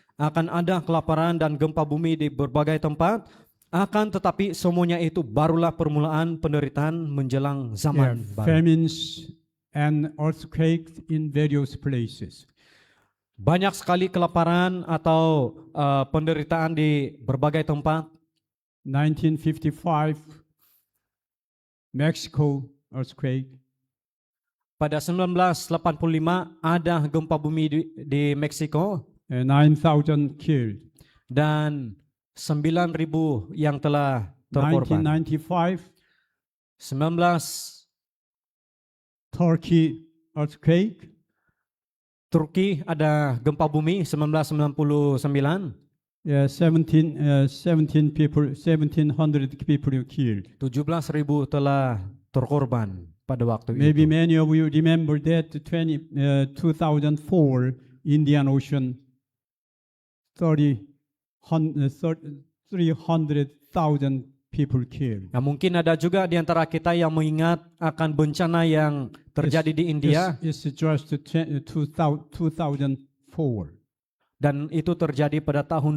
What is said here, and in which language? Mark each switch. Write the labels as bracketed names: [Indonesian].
[Indonesian] Akan ada kelaparan dan gempa bumi di berbagai tempat. Akan tetapi semuanya itu barulah permulaan penderitaan menjelang zaman baru. [English] Famines and earthquakes in various places. [Indonesian] Banyak sekali kelaparan atau penderitaan di berbagai tempat. [English] 1955, Mexico earthquake. [Indonesian] Pada 1985 ada gempa bumi di Meksiko [English] 9,000 killed. [Indonesian] dan 9.000 yang telah terkorban. [English] 1995, 19 Turkey earthquake. [Indonesian] Turki ada gempa bumi 1999. [English] 1700 people killed. [Indonesian] 17.000 telah terkorban pada waktu [English] Maybe [Indonesian] itu. [English] many of you remember that 2004 Indian Ocean, 300,000 people killed. [Indonesian] Nah, mungkin ada juga di antara kita yang mengingat akan bencana yang terjadi di India [English] It's just 2004. [Indonesian] dan itu terjadi pada tahun